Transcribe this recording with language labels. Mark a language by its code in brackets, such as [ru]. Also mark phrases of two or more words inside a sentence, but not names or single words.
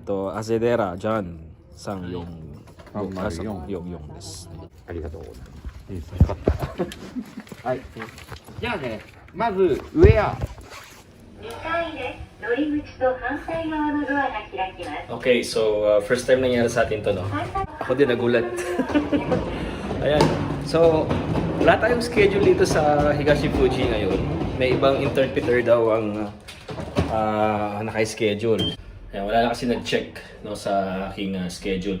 [ja] Azedera, John, Sang yung です。ありがとうございます。いいですね。よかった。はい。じゃあね、まずウェア。 2階です。乗り口と反対側のドアが開きます。 [en] Okay, so first time [tl] nangyari sa atin to, no? Ako din nagulat. Ayan. So, wala tayong schedule dito sa Higashi Fuji ngayon. May ibang interpreter daw ang naka-schedule. Ayan, wala na kasi nag-check, no, sa aking schedule.